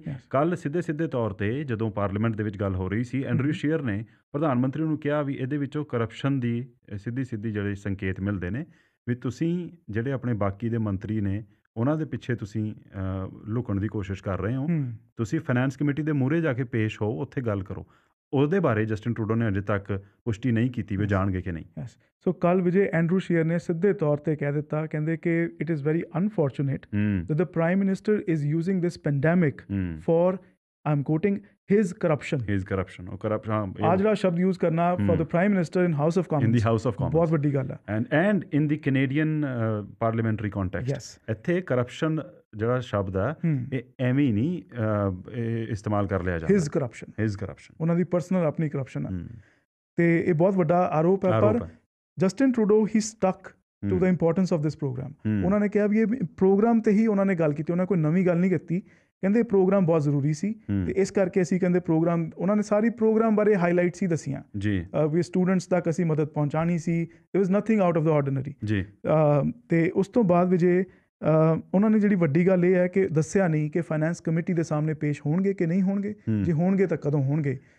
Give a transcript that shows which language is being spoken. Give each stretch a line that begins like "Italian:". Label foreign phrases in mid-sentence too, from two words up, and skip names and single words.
Punjabi: ਕੱਲ੍ਹ ਸਿੱਧੇ ਤੌਰ 'ਤੇ ਜਦੋਂ ਪਾਰਲੀਮੈਂਟ ਦੇ ਵਿੱਚ ਗੱਲ ਹੋ ਰਹੀ ਸੀ, ਐਂਡਰਿਊ ਸ਼ੀਅਰ ਨੇ ਪ੍ਰਧਾਨ ਮੰਤਰੀ ਨੂੰ ਕਿਹਾ ਵੀ ਇਹਦੇ ਵਿੱਚੋਂ ਕਰਪਸ਼ਨ ਦੀ ਸਿੱਧੀ ਜਿਹੜੇ ਸੰਕੇਤ ਮਿਲਦੇ ਨੇ ਵੀ ਤੁਸੀਂ ਜਿਹੜੇ ਆਪਣੇ ਬਾਕੀ ਦੇ ਮੰਤਰੀ ਨੇ ਉਹਨਾਂ ਦੇ ਪਿੱਛੇ ਤੁਸੀਂ ਲੁਕਣ ਦੀ ਕੋਸ਼ਿਸ਼ ਕਰ ਰਹੇ ਹੋ, ਤੁਸੀਂ
English: finance committee
Punjabi: ਦੇ ਮੂਹਰੇ ਜਾ ਕੇ ਪੇਸ਼ ਹੋ, ਉੱਥੇ ਗੱਲ ਕਰੋ। ਉਹਦੇ ਬਾਰੇ ਜਸਟਿਨ ਟਰੂਡੋ ਨੇ ਅਜੇ ਤੱਕ ਪੁਸ਼ਟੀ ਨਹੀਂ ਕੀਤੀ ਵੀ ਜਾਣਗੇ ਕਿ ਨਹੀਂ। ਸੋ ਕੱਲ੍ਹ ਵਿਜੇ ਐਂਡਰੂ ਸ਼ੀਅਰ ਨੇ ਸਿੱਧੇ ਤੌਰ 'ਤੇ ਕਹਿ ਦਿੱਤਾ, ਕਹਿੰਦੇ ਕਿ
English: it is very unfortunate that the prime minister is using this pandemic for, I am quoting, his corruption।
Punjabi: ਆ ਜਿਹੜਾ ਸ਼ਬਦ ਯੂਜ਼ ਕਰਨਾ
English: for the prime minister in House of Commons,
Punjabi: ਬਹੁਤ ਵੱਡੀ ਗੱਲ ਹੈ।
English: and in the Canadian parliamentary context,
Punjabi: ਇੱਥੇ ਕਰਪਸ਼ਨ ਜਿਹੜਾ ਸ਼ਬਦ ਹੈ ਇਹ ਐਵੇਂ ਹੀ ਨਹੀਂ ਇਸਤੇਮਾਲ ਕਰ ਲਿਆ ਜਾਂਦਾ।
English: his corruption
Punjabi: ਉਹਨਾਂ ਦੀ ਪਰਸਨਲ ਆਪਣੀ ਕਰਪਸ਼ਨ ਹੈ ਤੇ ਇਹ ਬਹੁਤ ਵੱਡਾ ਆਰੋਪ ਹੈ।
English: ਪਰ ਜਸਟਿਨ ਟਰੂਡੋ ਹੀ stuck to the importance of this program।
Punjabi: ਉਹਨਾਂ ਨੇ ਕਿਹਾ ਵੀ ਇਹ ਪ੍ਰੋਗਰਾਮ ਤੇ ਹੀ ਉਹਨਾਂ ਨੇ ਗੱਲ ਕੀਤੀ, ਉਹਨਾਂ ਕੋਈ ਨਵੀਂ ਗੱਲ ਨਹੀਂ ਕੀਤੀ। ਕਹਿੰਦੇ ਪ੍ਰੋਗਰਾਮ ਬਹੁਤ ਜ਼ਰੂਰੀ ਸੀ ਤੇ ਇਸ ਕਰਕੇ ਅਸੀਂ ਕਹਿੰਦੇ ਪ੍ਰੋਗਰਾਮ, ਉਹਨਾਂ ਨੇ ਸਾਰੀ ਪ੍ਰੋਗਰਾਮ ਬਾਰੇ ਹਾਈਲਾਈਟਸ ਹੀ ਦੱਸੀਆਂ ਵੀ ਸਟੂਡੈਂਟਸ ਤੱਕ ਅਸੀਂ ਮਦਦ ਪਹੁੰਚਾਉਣੀ ਸੀ।
English: it was nothing out of the ordinary.
Punjabi: ਤੇ ਉਸ ਤੋਂ ਬਾਅਦ ਵਿਜੇ ਉਹਨਾਂ ਨੇ ਜਿਹੜੀ ਵੱਡੀ ਗੱਲ ਇਹ ਹੈ ਕਿ ਦੱਸਿਆ ਨਹੀਂ ਕਿ
English: finance committee
Punjabi: ਦੇ ਸਾਹਮਣੇ ਪੇਸ਼ ਹੋਣਗੇ ਕਿ ਨਹੀਂ ਹੋਣਗੇ, ਜੇ ਹੋਣਗੇ ਤਾਂ ਕਦੋਂ ਹੋਣਗੇ।